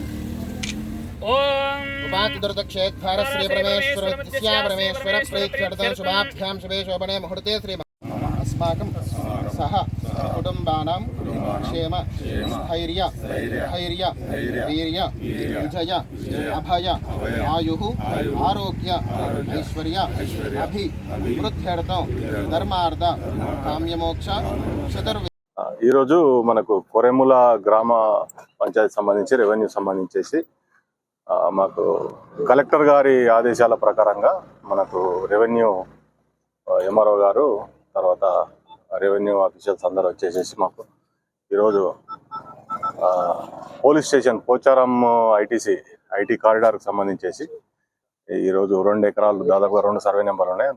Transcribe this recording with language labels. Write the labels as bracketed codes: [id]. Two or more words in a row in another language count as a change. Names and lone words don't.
[sa] దుర్దక్షేత్ర శ్రీ పరమేశ్వర పరమేశ్వర ప్రేక్షర్థం శుభాభ్యాం శుభే శోభనే ముహూర్తే శ్రీ अस्माकं सह कुटुंबानां क्षेम स्थैर्य धैर्य वीर्य विजय अभय आयुः आरोग्य ऐश्वर्य अभिवृद्ध्यर्थं धर्मार्थ काम्यमोक्ष चतुर्विध [te] ఈరోజు మనకు కొరెముల గ్రామ పంచాయతీ సంబంధించి రెవెన్యూ సంబంధించేసి మాకు కలెక్టర్ గారి ఆదేశాల ప్రకారంగా మనకు [en] revenue MRO [te] గారు తర్వాత [en] revenue officials [te] అందరూ వచ్చేసేసి మాకు ఈరోజు [en] police station [te] పోచారం [en] IT corridorki [te] సంబంధించేసి ఈరోజు 2 ఎకరాలు దాదాపుగా 2 సర్వే నెంబర్లు ఉన్నాయి.